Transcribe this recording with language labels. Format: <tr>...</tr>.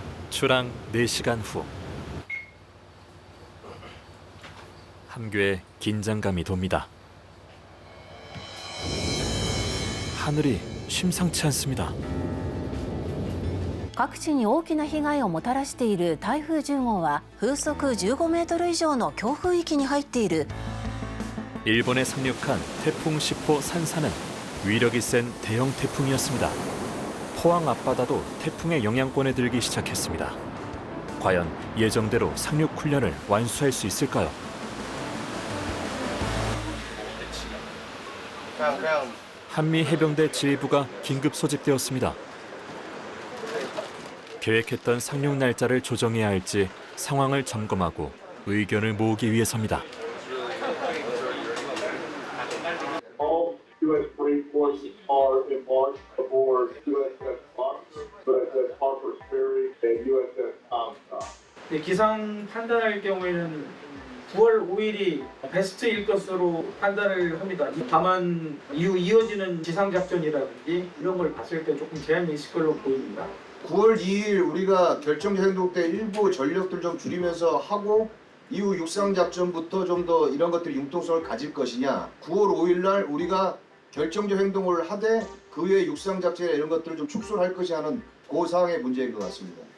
<ko>출항 4시간 후 함교에 긴장감이 돕니다. 하늘이 심상치 않습니다.</ko> <ja>各地に大きな被害をもたらしている台風10号は風速15メートル以上の強風域に入っている。</ja> <ko>일본에 상륙한 태풍 10호 산사는 위력이 센 대형 태풍이었습니다. 포항 앞바다도 태풍의 영향권에 들기 시작했습니다. 과연 예정대로 상륙 훈련을 완수할 수 있을까요? 한미 해병대 지휘부가 긴급 소집되었습니다. 계획했던 상륙 날짜를 조정해야 할지 상황을 점검하고 의견을 모으기 위해서입니다.</ko> <en>All U.S. Marine forces are embarked aboard USS Fox, USS Harper's Ferry, and</en> <ko>네, 기상 판단할 경우에는 9월 5일이 베스트일 것으로 판단을 합니다. 다만 이후 이어지는 지상작전이라든지 이런 걸 봤을 때 조금 제한이 있을 걸로 보입니다. 9월 2일 우리가 결정적 행동 때 일부 전력들 좀 줄이면서 하고 이후 육상작전부터 좀 더 이런 것들이 융통성을 가질 것이냐, 9월 5일 날 우리가 결정적 행동을 하되 그 외에 육상작전이나 이런 것들을 좀 축소를 할 것이 하는 그 상황의 문제인 것 같습니다.</ko>